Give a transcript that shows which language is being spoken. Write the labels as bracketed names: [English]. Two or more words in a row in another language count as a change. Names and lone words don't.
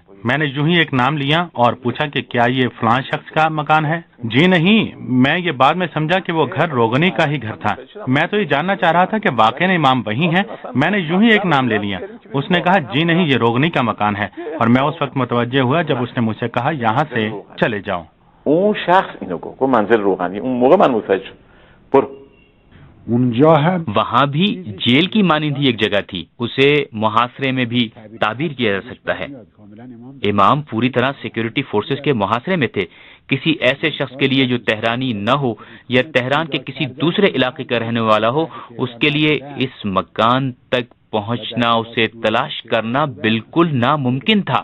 [Urdu] میں نے یوں ہی ایک نام لیا اور پوچھا کہ کیا یہ فلاں شخص کا مکان ہے؟ جی نہیں، میں یہ بعد میں سمجھا کہ وہ گھر روغنی کا ہی گھر تھا۔ میں تو یہ جاننا چاہ رہا تھا کہ واقعی امام وہی ہیں۔ میں نے یوں ہی ایک نام لے لیا۔ اس نے کہا جی نہیں، یہ روغنی کا مکان ہے، اور میں اس وقت متوجہ ہوا جب اس نے مجھ سے کہا یہاں سے چلے جاؤ۔ [Persian] اون شخص اینو گفت منزل روغنی، اون موقع من متوجه شدم. برو. [Urdu] وہاں بھی جیل کی مانند ہی ایک جگہ تھی، اسے محاصرے میں بھی تعبیر کیا جا سکتا ہے۔ امام پوری طرح سیکیورٹی فورسز کے محاصرے میں تھے۔ کسی ایسے شخص کے لیے جو تہرانی نہ ہو یا تہران کے کسی دوسرے علاقے کا رہنے والا ہو، اس کے لیے اس مکان تک پہنچنا، اسے تلاش کرنا بالکل ناممکن تھا۔